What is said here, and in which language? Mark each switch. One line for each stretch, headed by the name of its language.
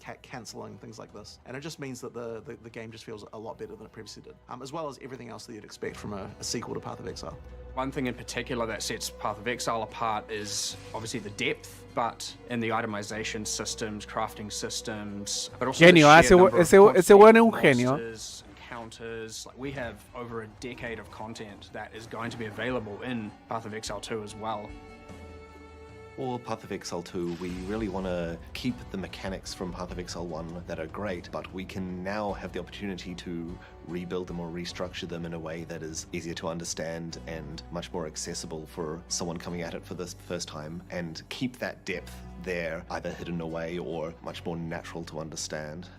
English: Canceling things like this, and it just means that the game just feels a lot better than it previously did, as well as everything else that you'd expect from a sequel to Path of Exile. One thing in particular that sets Path of Exile apart is obviously the depth, but in the itemization systems, crafting systems, but also
Spanish: genio, ese weón es un genio.
English: Encounters, like we have over a decade of content that is going to be available in Path of Exile 2 as well. For Path of Exile 2, we really want to keep the mechanics from Path of Exile 1 that are great, but we can now have the opportunity to rebuild them or restructure them in a way that is easier to understand and much more accessible for someone coming at it for the first time, and keep that depth there, either hidden away or much more natural to understand.